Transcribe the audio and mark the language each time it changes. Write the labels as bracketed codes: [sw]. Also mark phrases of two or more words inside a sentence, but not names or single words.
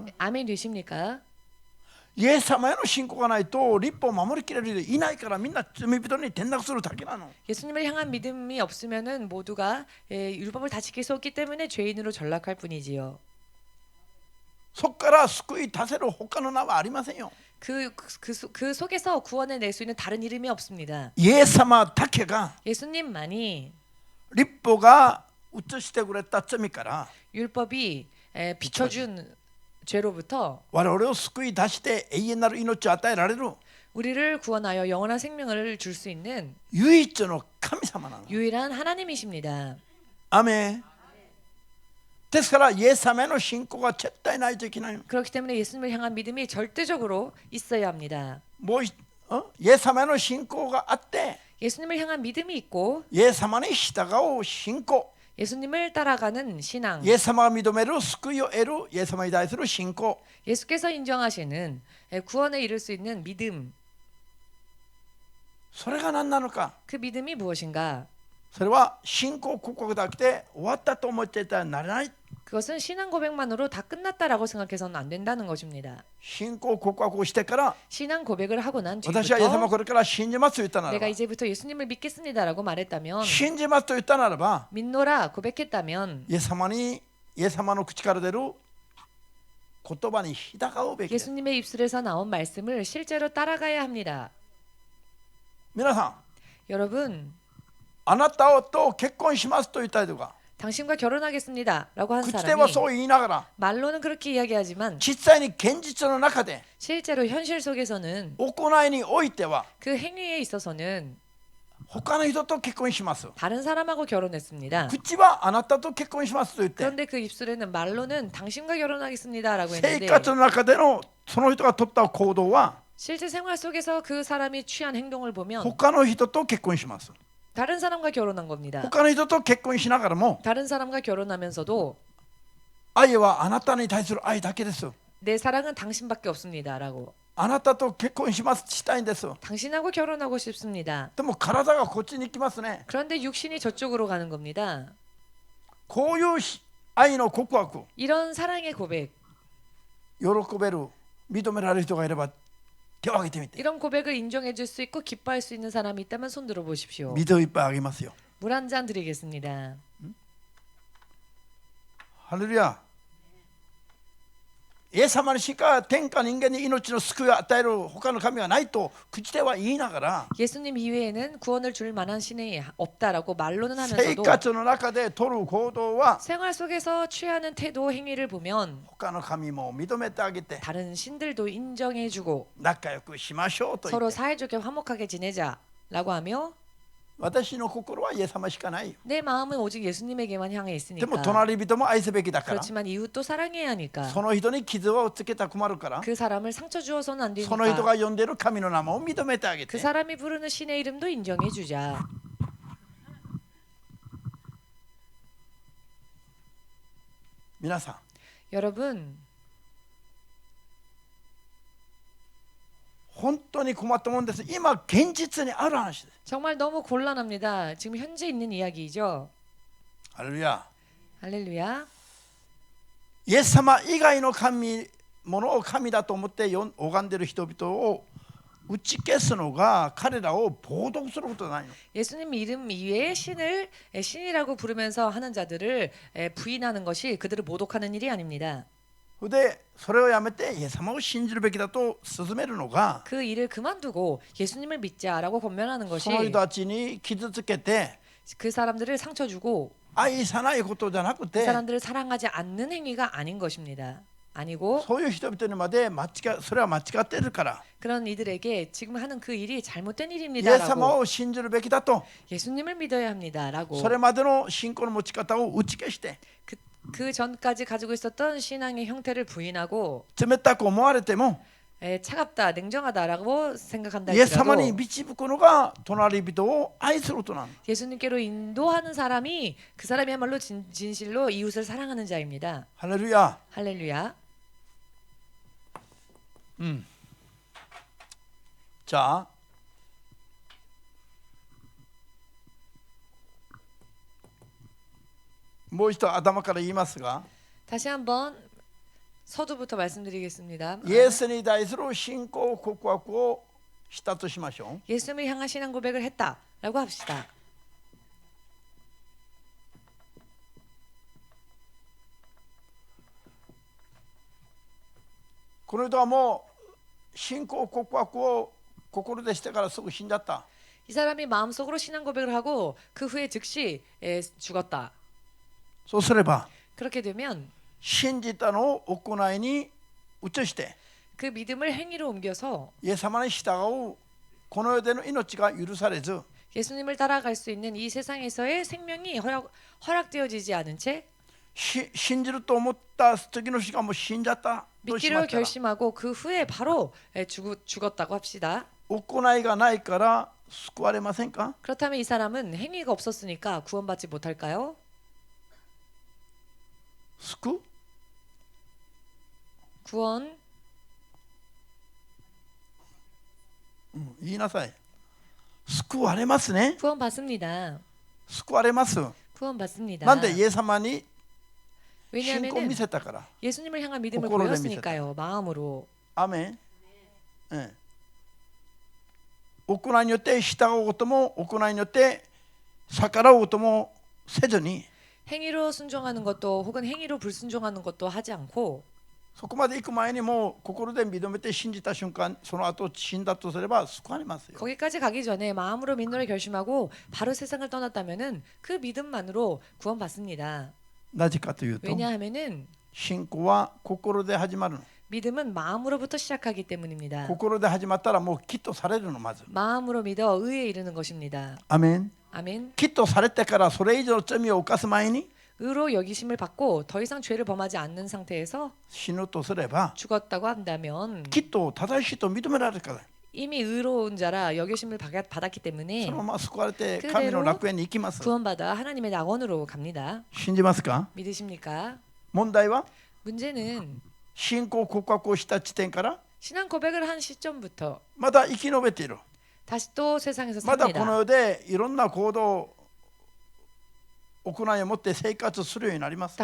[ko] 아멘 되십니까? [ja] イエス様への信仰がないと立法を守りきれる人いないからみんな罪人に転落するだけなの。 [ko] 예수님을 향한 믿음이 없으면은 모두가 율법을 다 지킬 수 없기 때문에 죄인으로 전락할 뿐이지요. [ja] そこから救い出せる他の名はありませんよ。 [ko] 그 속에서 구원을 낼 수 있는 다른 이름이 없습니다. [ja] イエス様だけが [ko] 예수님만이 [ja] 立法が移してくれた罪から [ko] 율법이 비춰준 죄로부터 [ja] 我々を救い出して永遠なる命を与えられる [ko] 우리를 구원하여 영원한 생명을 줄 수 있는 [ja] 唯一の神様なの。 [ko] 유일한 하나님이십니다. [ja] アメン。ですからイエス様への信仰が絶対ないといけないの。 [ko] 그렇기 때문에 예수님을 향한 믿음이 절대적으로 있어야 합니다. [ja] もうイエス様への信仰があって [ko] 예수님을 향한 믿음이 있고 [ja] イエス様に従う信仰、 [ko] 예수님을 따라가는 신앙, [ja] イエス様が認める救いを得るイエス様に対する信仰、 [ko] 예수께서 인정하시는 구원에 이를 수 있는 믿음, [ja] それが何なのか。 [ko] 그 믿음이 무엇인가? [ja] それは信仰告白だけで終わったと思っていたらならない。 [ko] 그것은 신앙 고백만으로 다 끝났다라고 생각해서는 안 된다는 것입니다. [ja] 信仰告白をしてから [ko] 신앙 고백을 하고 난 [ja] 私はイエス様 [ko] 뒤부터 [ja] これから信じますと言ったなら [ko] 내가 [ja] ば [ko] 이제부터 예수님을 믿겠습니다라고 말했다면 [ja] 信じますと言ったならば [ko] 믿노라 고백했다면 [ja] イエス様の口から出る言葉に従うべきです。 [ko] 예수님의 입술에서 나온 말씀을 실제로 따라가야 합니다. [ja] 皆さん、 [ko] 여러분 [ja] あなたと結婚しますと言ったりとか [ko] 당신과 결혼하겠습니다라고 한 [ja] 口では [ko] 사람이 [ja] そう言いながら [ko] 말로는 그렇게 이야기하지만 [ja] 実際に現実の中で [ko] 실제로 현실 속에서는 [ja] 行いにおいては [ko] 그 행위에 있어서는 [ja] 他の人と結婚します。 [ko] 다른 사람하고 결혼했습니다. [ja] 口はあなたと結婚しますと言って [ko] 그런데 그 입술에는 말로는 당신과 결혼하겠습니다라고 [ja] 生 [ko] 했는데 [ja] 活の中でのその人が取った行動は [ko] 실제 생활 속에서 그 사람이 취한 행동을 보면 [ja] 他の人と結婚します。 [ko] 다른 사람과 결혼한 겁니다. [ja] 他の人と結婚しながらも [ko] 다른 사람과 결혼하면서도 [ja] 愛はあなたに対する愛だけです。 [ko] 내 사랑은 당신밖에 없습니다라고 [ja] あなたと結婚しますしたいんです。 [ko] 당신하고 결혼하고 싶습니다. [ja] でも体がこっちに行きますね。 [ko] 그런데 육신이 저쪽으로 가는 겁니다. [ja] こういう愛の告白、 [ko] 이런 사랑의 고백, [ja] 喜べる、認められる人がいれば手を挙げてみて。 [ko] 이런 고백을 인정해 줄 수 있고 기뻐할 수 있는 사람이 있다면 손 들어 보십시오. [ja] 水をいっぱいあげますよ。 [ko] 물 한 잔 드리겠습니다. [ja] ハレルヤ。イエス様にしか天下人間に命の救いを与える他の神はないと口では言いながら [ko] 예수님 이외에는 구원을 줄 만한 신이 없다라고 말로는 [ja] 生 [ko] 하면서도 [ja] 活の中で取る行動は [ko] 생활 속에서 취하는 태도 행위를 보면 [ja] 他の神も認めてあげて [ko] 다른 신들도 인정해주고 [ja] 仲良くしましょうと言 [ko] 서로 [ja] って [ko] 사이좋게 화목하게 지내자라고 하며 [ja] 私の心はイエス様しかない。 [ko] 내 마음은 오직 예수님에게만 향해 [ja] でも [ko] 있으니까 [ja] 隣人も愛すべきだから [ko] 그렇지만 이웃도 사랑해야 하니까 [ja] その人に傷をつけたら困るから [ko] 그 사람을 상처 주어서는 안 [ja] その人 [ko] 되니까 [ja] が呼んでいる神の名前を認めてあげ [ko] 그 [ja] て [ko] 사람이 부르는 신의 이름도 인정해주자. [ja] 皆さん [ko] 여러분 [ja] 本当に困ったもんです。今現実にある話です。 [ko] 정말 너무 곤란합니다. 지금 현재 있는 이야기죠. [ja] ハレルヤ。 [ko] 할렐루야. [ja] イエス様以外の神ものを神だと思って拝んでいる人々を打ち消すのが彼らを冒涜することないの。 [ko] 예수님 이름 이외에 신을 신이라고 부르면서 하는 자들을 부인하는 것이 그들을 모독하는 일이 아닙니다. [ja] でそれをやめてイエス様を信じるべきだと勧めるのが [ko] 그 일을 그만두고 예수님을 믿자라고 권면하는 [ja] そ [ko] 것이 [ja] の人たちに傷つけて [ko] 그 사람들을 상처 주고 [ja] 愛さないことじゃなく [ko] 그 [ja] て [ko] 사람들을 사랑하지 않는 행위가 아닌 것입니다. 아니고 [ja] そういう人々にまでそれは間違っているから [ko] 그런 이들에게 지금 하는 그 일이 잘못된 [ja] イエス様 [ko] 일입니다라고 [ja] を信じるべきだと [ko] 예수님을 믿어야 합니다라고 [ja] それまでの信仰の持ち方を打ち消して [ko] 그 전까지 가지고 있었던 신앙의 형태를 부인하고 [ja] 冷たく思われても [ko] 차갑다, 냉정하다라고 생각한다 [ja] イエス様に [ko] 할지라도 [ja] 導くのが隣人を愛することなの。 [ko] 예수님께로 인도하는 사람이 그 사람이야말로 진실로 이웃을 사랑하는 자입니다. [ja] ハレルヤ。 [ko] 할렐루야. [ja] じゃあもう一度頭から言いますが [ko] 다시 한번 서두부터 말씀드리겠습니다. [ja] イエスに対する信仰告白をしたとしましょう。 [ko] 예수님을 향한 신앙 고백을 했다라고 합시다. [ja] この人はもう信仰告白を心でしてからすぐ死んじゃった。 [ko] 이 사람이 마음속으로 신앙 고백을 하고 그 후에 즉시 죽었다. [ja] そうすれば [ko] 그렇게 되면 [ja] 信じたのを行いに移して [ko] 그 믿음을 행위로 옮겨서 [ja] イエス様に従うこの世での命が許されず [ko] 예수님을 따라갈 수 있는 이 세상에서의 생명이 허락되어지지 않은 채 [ja] 信じると思った次の日がもう死んじゃったとしま [ko] 믿기로 [ja] したら [ko] 결심하고 그 후에 바로 죽었다고 합시다. [ja] 行いがないから救われませんか？ [ko] 그렇다면 이 사람은 행위가 없었으니까 구원받지 못할까요? [ja] 救う？ [ko] 구원 [ja] 言いなさい。救われますね。 [ko] 구원받습니다. [ja] 救われます。 [ko] 구원받습니다. [ja] なんでイエス様に信仰を [ko] 왜냐하면 [ja] 見せたから。 [ko] 예수님을 향한 믿음을 [ja] 心で [ko] 보였으니까요. 마음으로. [ja] アメン。行いによって従うことも行いによって逆らうこともせずに [ko] 행위로 순종하는 것도 혹은 행위로 불순종하는 것도 하지 않고 [ja] そこまで行く前にもう心で認めて信じた瞬間、その後死んだとすれば救われますよ。 [ko] 거기까지 가기 전에 마음으로 믿노를 결심하고 바로 세상을 떠났다면은 그 믿음만으로 구원받습니다. [ja] なぜかというと [ko] 왜냐하면은 [ja] 信仰は心で始まるの。 [ko] 믿음은 마음으로부터 시작하기 때문입니다. [ja] 心で始まったらもうきっとされるの。まず [ko] 마음으로 믿어 의에 이르는 것입니다. [ja] アメン。 [ko] 아멘. [ja] きっとされてからそれ以上の罪を犯す前に [ko] 의로 여기심을 받고 더 이상 죄를 범하지 않는 상태에서 [ja] 死ぬとすれば [ko] 죽었다고 한다면 [ja] きっと正しいと認められるから、 [ko] 이미 의로운 자라 여기심을 받았기 [ja] そ [ko] 때문에 [ja] のまま救われて神の楽園に行きます。 [ko] 구원받아 하나님의 낙원으로 갑니다. [ja] 信じますか？ [ko] 믿으십니까? [ja] 問題は [ko] 문제는 [ja] 信仰告白をした地点から [ko] 신앙 고백을 한 시점부터 [ja] まだ生き延びている。 [ko] 다시 또 세상에서 [ja] まだこの [ko] 삽니다. [ja] 世でいろんな行動行いを持って生活するようになります。